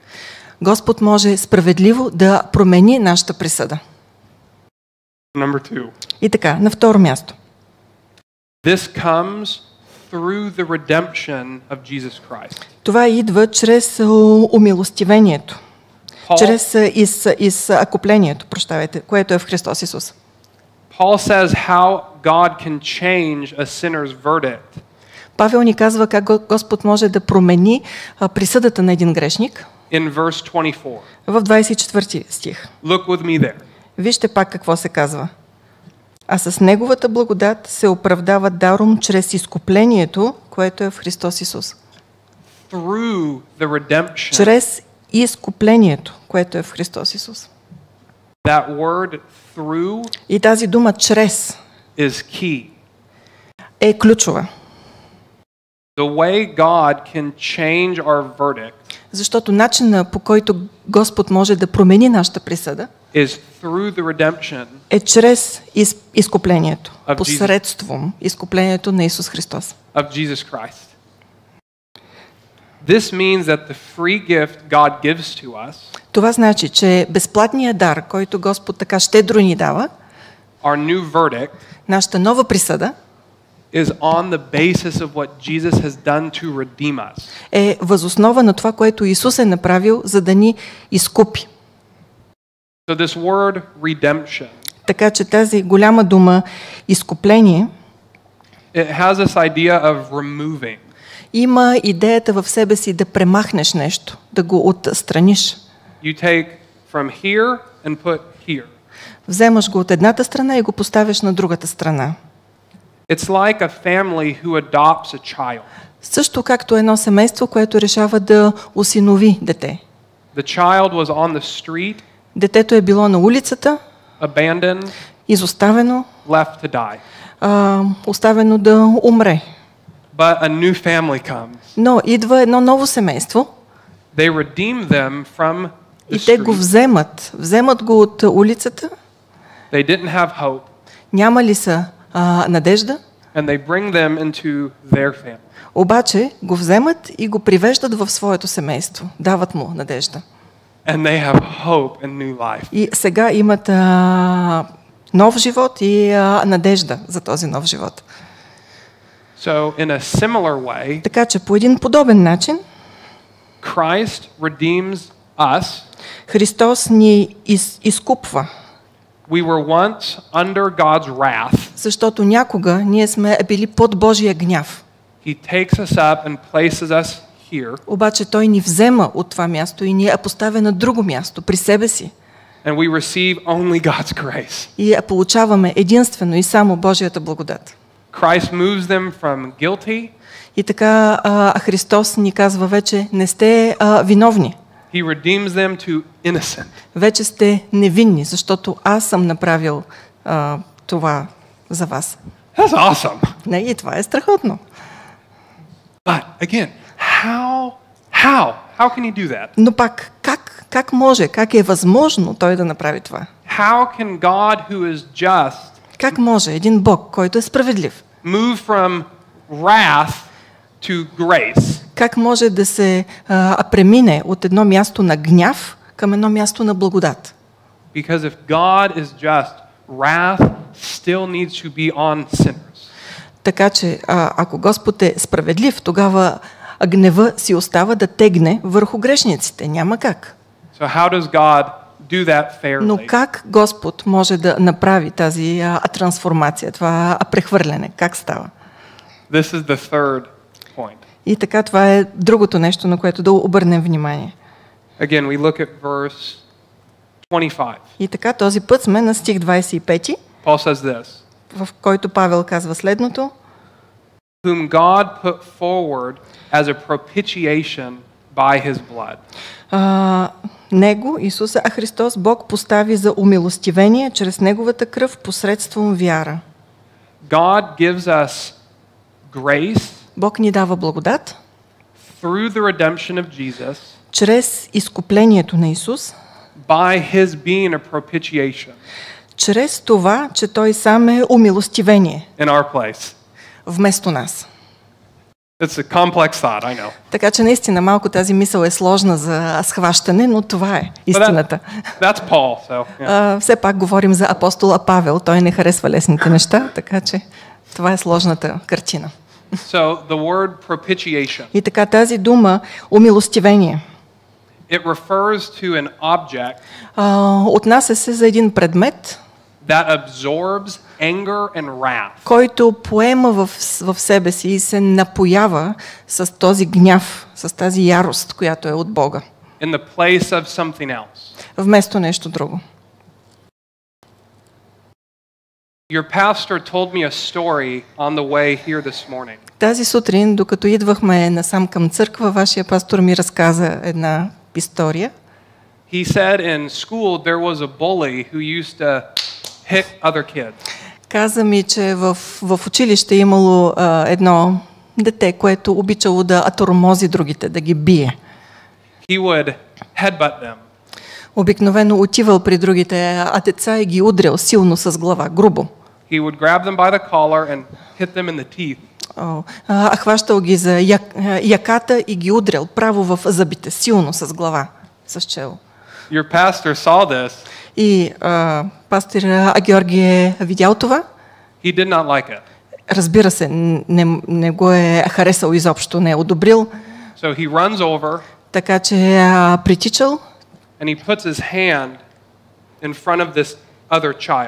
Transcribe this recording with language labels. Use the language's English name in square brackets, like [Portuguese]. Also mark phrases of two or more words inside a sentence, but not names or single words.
[Bulgarian] Господ може справедливо да промени нашата присъда. [English] Number 2. [Bulgarian] И така, на второ място. [English] This comes through the redemption of Jesus Christ. [Bulgarian] Това идва чрез умилостивението. Чрез изкуплението, което е в Христос Исус. [English] Paul says how God can change a sinner's verdict. [Bulgarian] Павел ни казва как Господ може да промени присъдата на един грешник. [English] In verse 24. [Bulgarian] В 24 стих. [English] Look with me there. [Bulgarian] Вижте пак какво се казва. А с Неговата благодат се оправдава даром чрез изкуплението, което е в Христос Исус. [English] Through the redemption. [Bulgarian] Чрез изкуплението, което е в Христос Исус. [English] That word through [Bulgarian] И тази дума чрез [English] is key. [Bulgarian] е ключова. [English] The way God can change our verdict [Bulgarian] Защото начинът, по който Господ може да промени нашата присъда, [English] is through the redemption [Bulgarian] е чрез изкуплението, [English] of [Bulgarian] посредством изкуплението на Исус Христос. [English] of Jesus Christ. This means that the free gift God gives to us, [Bulgarian] Това значи, че безплатният дар, който Господ така щедро ни дава, [English] our new verdict, [Bulgarian] нашата нова присъда, [English] is on the basis of what Jesus has done to redeem us. [Bulgarian] е възоснова на това, което Исус е направил, за да ни изкупи. [English] So this word redemption, [Bulgarian] Така че тази голяма дума изкупление [English] it has this idea of removing. [Bulgarian] има идеята в себе си да премахнеш нещо, да го отстраниш. [English] You take from here and put here. [Bulgarian] Вземаш го от едната страна и го поставяш на другата страна. [English] It's like a family who adopts a child. [Bulgarian] Също както едно семейство, което решава да осинови дете. [English] The child was on the street, [Bulgarian] Детето е било на улицата, [English] abandoned, [Bulgarian] изоставено, [English] left to die. [Bulgarian] оставено да умре. [English] But a new family comes. [Bulgarian] Но идва едно ново семейство. [English] They redeem them from the [Bulgarian] И те го [English] street. [Bulgarian] вземат го от улицата. [English] They didn't have hope. [Bulgarian] Няма ли са надежда? [English] And they bring them into their family. [Bulgarian] Обаче го вземат и го привеждат в своето семейство. Дават му надежда. [English] And they have hope and new life. [Bulgarian] И сега имат нов живот и надежда за този нов живот. [English] So in a similar way, [Bulgarian] Така че по един подобен начин [English] Christ redeems us. [Bulgarian] Христос ни изкупва. [English] We were once under God's wrath. [Bulgarian] Защото някога ние сме били под Божия гняв. [English] He takes us up and places us here. [Bulgarian] Обаче Той ни взема от това място и ни я поставя на друго място, при себе си. [English] And we receive only God's grace. [Bulgarian] И получаваме единствено и само Божията благодат. [English] Christ moves them from guilty. [Bulgarian] И така Христос ни казва вече, не сте виновни. [English] He redeems them to innocent. [Bulgarian] Вече сте невинни, защото аз съм направил това за вас. [English] That's awesome. [Bulgarian] Не, и това е страхотно. [English] But again, how can he do that? [Bulgarian] Но пак, как може, как е възможно Той да направи това? [English] How can God who is just [Bulgarian] Как може един Бог, който е справедлив, [English] move from wrath to grace? [Bulgarian] как може да се премине от едно място на гняв към едно място на благодат? [English] Because if God is just, wrath still needs to be on sinners. [Bulgarian] Така че, ако Господ е справедлив, тогава гнева си остава да тегне върху грешниците. Няма как. [English] So how does God do that [Bulgarian] Но [English] fairly? [Bulgarian] как Господ може да направи тази трансформация, това прехвърляне? Как става? [English] This is the third point. [Bulgarian] И така, това е другото нещо, на което да обърнем внимание. [English] Again, we look at verse 25. [Bulgarian] И така, този път сме на стих 25, [English] Paul says this, [Bulgarian] в който Павел казва следното. [English] whom God put forward as a propitiation by his blood. [Bulgarian] Него, Исуса, Христос, Бог постави за умилостивение чрез Неговата кръв посредством вяра. [English] God gives us grace [Bulgarian] Бог ни дава благодат [English] through the redemption of Jesus [Bulgarian] чрез изкуплението на Исус, [English] by his being a propitiation [Bulgarian] чрез това, че Той сам е умилостивение [English] in our place. [Bulgarian] вместо нас. [English] It's a complex thought, I know. [Bulgarian] Така че наистина малко тази мисъл е сложна за схващане, но това е истината. [English] That's Paul, so yeah. [Bulgarian] Все пак говорим за апостола Павел. Той не харесва лесните неща, така че това е сложната картина. [English] So the word propitiation, [Bulgarian] И така тази дума умилостивение [English] it refers to an object [Bulgarian] отнася се за един предмет, [English] that absorbs anger and wrath. [Bulgarian] който поема в себе си и се напоява с този гняв, с тази ярост, която е от Бога, [English] In the place of something else. [Bulgarian] вместо нещо друго. [English] Your pastor told me a story on the way here this morning. [Bulgarian] Тази сутрин, докато идвахме насам към църква, вашия пастор ми разказа една история. [English] He said in school there was a bully who used to hit other kids. [Bulgarian] Каза ми, че в училище имало едно дете, което обичало да тормози другите, да ги бие. [English] He would headbutt them. [Bulgarian] Обикновено отивал при другите деца и ги удрял силно с глава, грубо. [English] He would grab them by the collar and hit them in the teeth. [Bulgarian] Хващал ги за яката и ги удрял право в зъбите, силно с глава, с чело. [English] Your pastor saw this. [Bulgarian] И пастор Георги е видял това. [English] He did not like it. [Bulgarian] Разбира се, не го е харесал изобщо, не е одобрил. [English] So he runs over [Bulgarian] Така че притичал [English] and he puts his hand in front of this other child.